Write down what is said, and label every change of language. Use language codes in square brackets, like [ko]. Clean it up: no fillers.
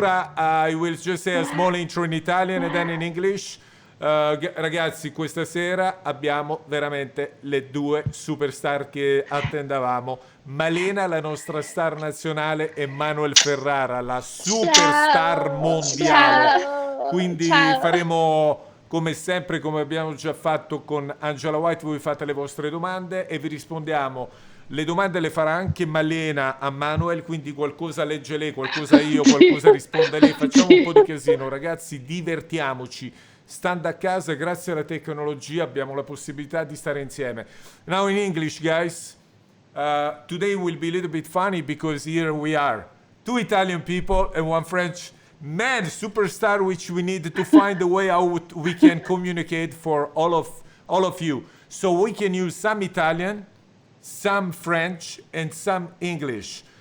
[en] allora I will just say a small intro in Italian and then in English. [it] Ragazzi, questa sera abbiamo veramente le due superstar che attendavamo. Malena, la nostra star nazionale, e Manuel Ferrara, la superstar mondiale. Quindi Ciao. faremo come sempre, come abbiamo già fatto con Angela White, voi fate le vostre domande e vi rispondiamo. Le domande le farà anche Malena a Manuel, quindi qualcosa legge lei, qualcosa io, qualcosa risponde lei. Facciamo un po' di casino, ragazzi, divertiamoci. Stando a casa, grazie alla tecnologia, abbiamo la possibilità di stare insieme. [en] Now in English, guys. Today will be a little bit funny because here we are. Two Italian people and one French man superstar, which we need to find a way how we can communicate for all of you. So we can use some Italian, some French, and some English.